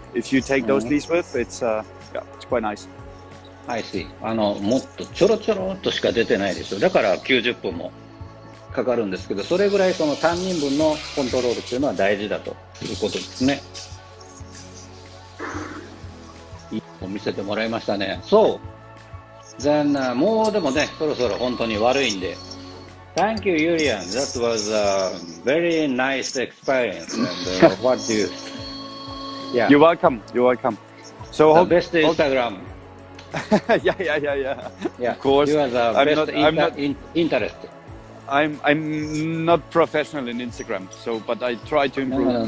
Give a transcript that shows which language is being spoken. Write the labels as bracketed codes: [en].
[en] If you take those lees with, it's quite nice. I see. [ja] もっとちょろちょろっとしか出てないですよ。だから90分もかかるんですけど、それぐらいそのタンニン分のコントロールっていうのは大事だということですね。いいの見せてもらいましたね。そう。 [en] Then、 [ja] もうでもね、そろそろ本当に悪いんで。 [en] Thank you, Yulian. That was a very nice experience. And what do you? Yeah. You're welcome. So the best Instagram. yeah. Yeah. Of course. You are the best interest. I'm not professional in Instagram, but I try to improve.